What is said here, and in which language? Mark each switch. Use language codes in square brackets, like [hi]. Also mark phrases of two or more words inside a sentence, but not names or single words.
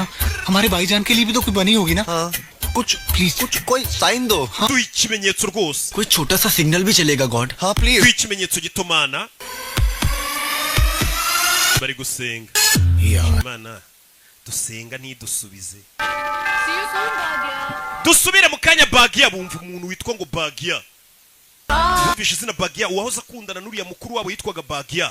[hi] हमारे भाईजान के लिए भी तो कोई बनी होगी ना. हाँ. कुछ प्लीज कुछ कोई साइन दो. हाँ. [rw] Duha ikimenyetso rwose. [hi] कोई छोटा सा सिग्नल भी चलेगा गॉड. हाँ प्लीज. [rw] Duha ikimenyetso gito mana. Bari gusenga. Mana dusenga ntidusubize. Dusubire mu kanya Bagia bumva umuntu witwa ngo Bagia. Yumvishe izina Bagia uwahoze akundana n'uriya mukuru wabo yitwaga Bagia.